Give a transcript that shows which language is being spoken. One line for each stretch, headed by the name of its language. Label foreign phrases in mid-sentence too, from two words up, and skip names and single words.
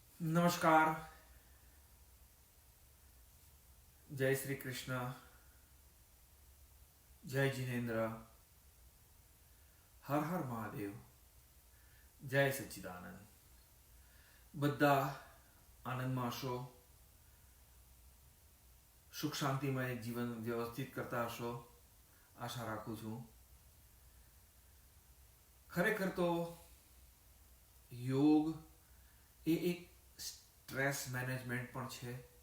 Hindi: नमस्कार। जय श्री कृष्ण। जय जिनेन्द्र। हर हर महादेव। जय सच्चिदानंद।
Gujarati: બધા આનંદમાં હશો, સુખ શાંતિમાં એક જીવન વ્યવસ્થિત કરતા હશો, આશા રાખું છું. ખરેખર તો યોગ એ એક
English: stress management
Gujarati: પણ છે.